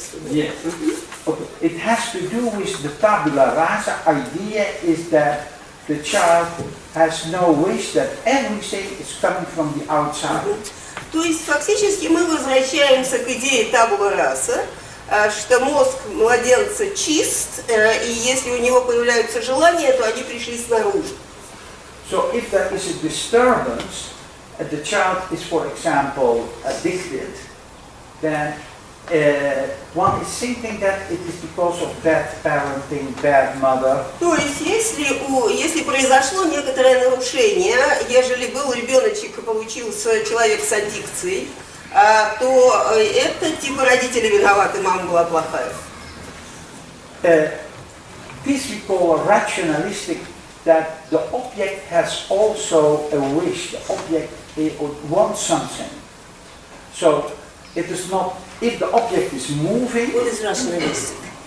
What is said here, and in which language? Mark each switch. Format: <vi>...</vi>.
<en>Yes. Okay. It has to do with the tabula rasa idea is that the child has no wish that everything is coming from the outside.</en> <ru>То есть фактически мы возвращаемся к идее табула раса, что мозг младенца чист, и если у него появляются желания, то они пришли снаружи.</ru> <en>So if there is a disturbance, the child is, for example, addicted, then one is thinking that it is because of bad parenting, bad mother.</en> <ru>То есть если произошло некоторое нарушение, ежели был ребеночек и получился человек с аддикцией, то это типа родители виноваты, мама была плохая.</ru> <en>This we call rationalistic, that the object has also a wish, the object wants something. So it is not, if the object is moving... What is rationalistic?</en>